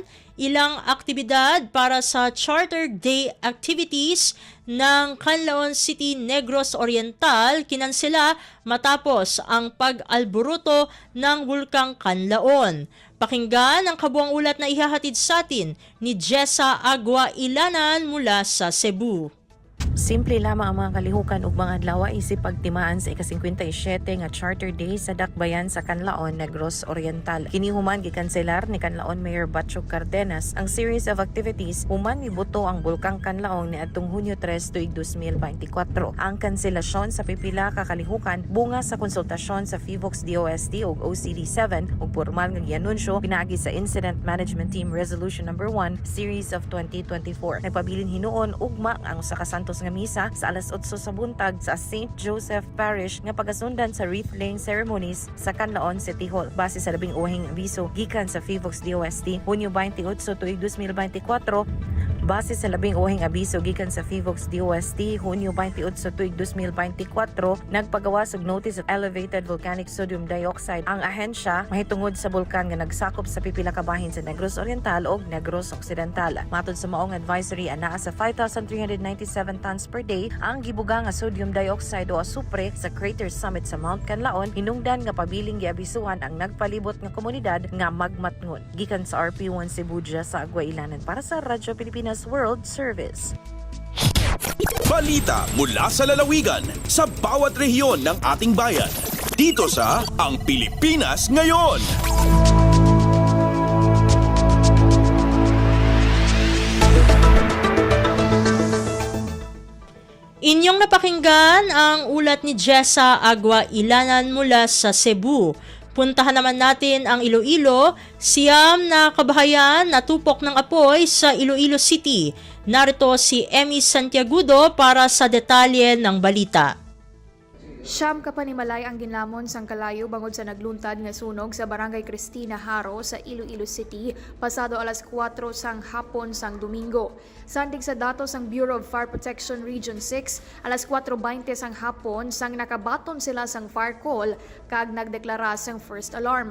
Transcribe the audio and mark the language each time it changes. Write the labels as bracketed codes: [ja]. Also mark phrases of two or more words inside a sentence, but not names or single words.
[tl] Ilang aktibidad para sa Charter Day activities ng Canlaon City, Negros Oriental kinansela matapos ang pag-alburuto ng Bulkang Canlaon. Pakinggan ang kabuang ulat na ihahatid sa atin ni Jessa Agua Ilanan mula sa Cebu. [ceb] Simple lamang ang mga kalihukan ug mga adlaw isip pagtimaan sa ika-57 nga Charter Day sa Dakbayan sa Canlaon, Negros Oriental. Kini human gikanselar ni Canlaon Mayor Batchog Cardenas ang [en] series of activities [ceb] human mibuto ang Bulkang Canlaon niadtong Hunyo 3 tuig 2024. Ang kanselasyon sa pipila ka kalihukan bunga sa konsultasyon sa FIVOX DOST ug OCD7 ug pormal nga gianunsyo pinaagi sa Incident Management Team Resolution No. 1 Series of 2024. Nagpabilin hinuon ugma ang sa kasantos nga misa sa alas 8 sa buntag sa St. Joseph Parish nga pagasundan sa [en] wreath-laying ceremonies [ceb] sa Canlaon City Hall. Base sa labing uhing abiso gikan sa FIVOX DOST, Hunyo 28 tuig 2024, base sa labing uhing abiso gikan sa FIVOX DOST, Hunyo 28 tuig 2024, nagpagawas og [en] notice of elevated volcanic sodium dioxide [ceb] ang ahensya mahitungod sa bulkan nga nagsakop sa pipila ka bahin sa Negros Oriental ug Negros Occidental. Matod sa maong advisory, anaa sa 5,397 [en] tons per day [ceb] ang gibuga nga [en] sodium dioxide [ceb] o asupre sa [en] crater summit [ceb] sa Mount Canlaon, hinungdan nga pabiling giabisuhan ang nagpalibot nga komunidad nga magmatngon. Gikan sa RP1 Cebu sa Agua Ilanan para sa Radyo Pilipinas World Service. [tl] Balita mula sa lalawigan sa bawat rehiyon ng ating bayan. Dito sa Ang Pilipinas Ngayon. Inyong napakinggan ang ulat ni Jessa Agua Ilanan mula sa Cebu. Puntahan naman natin ang Iloilo. Siyam na kabahayan natupok ng apoy sa Iloilo City. Narito si Emmy Santiagudo para sa detalye ng balita. [hil] Siyam ka panimalay ang ginlamon sang kalayo bangod sa nagluntad nga sunog sa Barangay Cristina Haro sa Iloilo City pasado alas 4 sang hapon sang Domingo. Sandig sa datos sang Bureau of Fire Protection Region 6, alas 4:20 sang hapon sang nakabaton sila sang [en] fire call [hil] kag nagdeklara sang [en] first alarm.